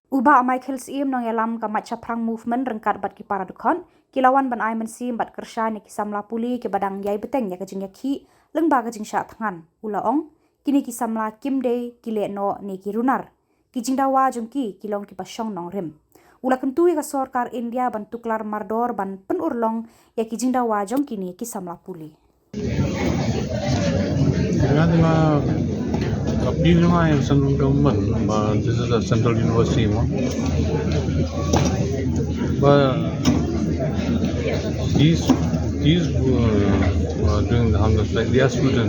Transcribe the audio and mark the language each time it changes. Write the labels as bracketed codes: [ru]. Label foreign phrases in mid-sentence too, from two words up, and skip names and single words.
[kha] Bah Michael Syiem nongialam ka Maitshaphrang Movement ryngkat bat ki para dkhot kilawan ban mynsiem bat kyrshan ki Samla Pule ki badang yai bteng ya ka jingiakhih lyngba ka jingshah thngan ulaong kini ki Samla kimde ki Lehnoh ni ki runar ki jingdawa jong ki kilong ki shongnongrim ula kyntu ka sorkar India ban tuklar mardor ban pynurlong ya ki jingdawa jong kini ki Samla Pule. [en] Appeal in central government, this is a central university, but these who are doing the hunger strike, they are students.